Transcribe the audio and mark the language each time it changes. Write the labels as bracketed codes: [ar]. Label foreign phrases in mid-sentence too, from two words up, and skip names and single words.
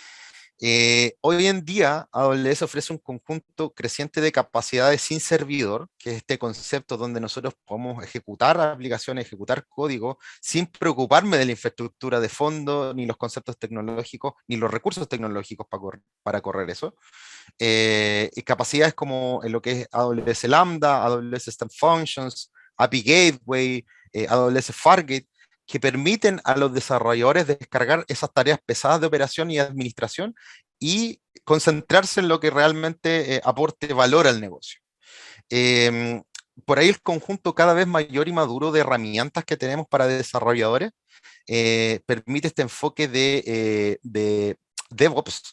[es] Hoy en día, AWS ofrece un conjunto creciente de capacidades sin servidor, que es este concepto donde nosotros podemos ejecutar aplicaciones, ejecutar código, sin preocuparme de la infraestructura de fondo, ni los conceptos tecnológicos, ni los recursos tecnológicos para correr eso. Y capacidades como en lo que es AWS Lambda, AWS Step Functions, API Gateway, AWS Fargate, que permiten a los desarrolladores descargar esas tareas pesadas de operación y administración y concentrarse en lo que realmente aporte valor al negocio. Por ahí el conjunto cada vez mayor y maduro de herramientas que tenemos para desarrolladores permite este enfoque de DevOps.